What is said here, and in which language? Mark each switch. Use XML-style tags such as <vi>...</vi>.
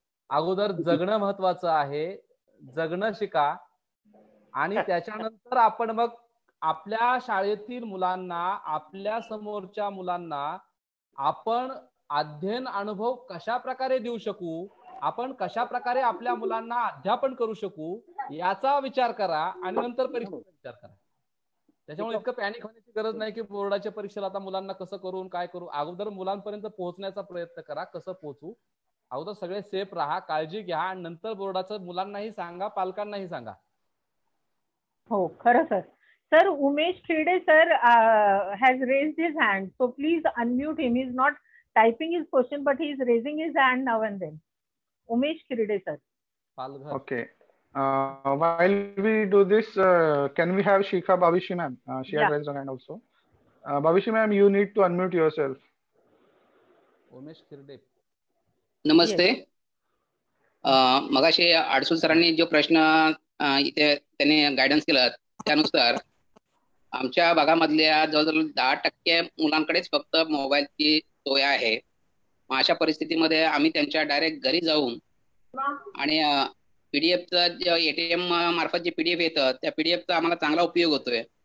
<mr>अगोदर जगणं महत्वाचं आहे, जगणं शिका, आणि त्याच्यानंतर आपण मग आपल्या शाळेतील मुलांना, आपल्या समोरच्या मुलांना आपण अध्ययन अनुभव कशा प्रकारे देऊ शकू, आपण कशा प्रकारे आपल्या मुलांना अध्यापन करू शकू याचा विचार करा, आणि नंतर परीक्षेचा विचार करा. त्याच्यामुळे इतकं पॅनिक होण्याची गरज नाही की बोर्डाच्या परीक्षेला आता मुलांना कसं करून काय करू. अगोदर मुलांपर्यंत पोहोचण्याचा प्रयत्न करा, कसं पोहोचू, अगोदर सगळे सेफ राहा, काळजी घ्या, आणि नंतर बोर्डाचं मुलांनाही सांगा, पालकांनाही सांगा. हो, खरं sir.</mr> <en>Sir, Umesh Khirde sir has raised his hand, so please unmute him. He is not typing his question, but he is raising his hand now and then. Umesh Khirde sir. Okay. While we do this, can we have Shikha Bhavishi ma'am? She has raised her hand also. Bhavishi ma'am, you need to unmute yourself. Umesh Khirde. Namaste. Yes.</en> <mr>मगाशी अडसूळ सरांनी जो प्रश्न इथे त्यांनी guidance केलं त्यानुसार आमच्या भागामधल्या जवळजवळ 10% मुलांकडेच फक्त मोबाईलची सोय आहे. मग अशा परिस्थितीमध्ये आम्ही त्यांच्या डायरेक्ट घरी जाऊन आणि पीडीएफचं ATM मार्फत जे PDF येतं त्या PDFचा आम्हाला चांगला उपयोग होतोय.</mr>